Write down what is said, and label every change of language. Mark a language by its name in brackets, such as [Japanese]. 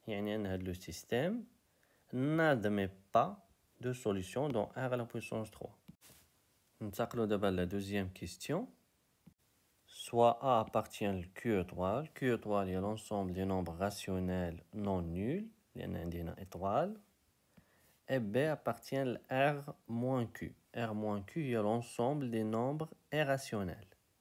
[Arabic] يعني ان هاد لو سيستيم [French] n'admet pas de solution dans r à la puissance 3. [Arabic] ننتقلوا دابا لا دوزيام كيستيون. [French] soit A appartient au Q étoile. Q étoile est l'ensemble des nombres rationnels non nuls [Arabic] لأن عندي هنا [French] étoile. Et B appartient à R moins Q. R moins Q est l'ensemble des nombres irrationnels.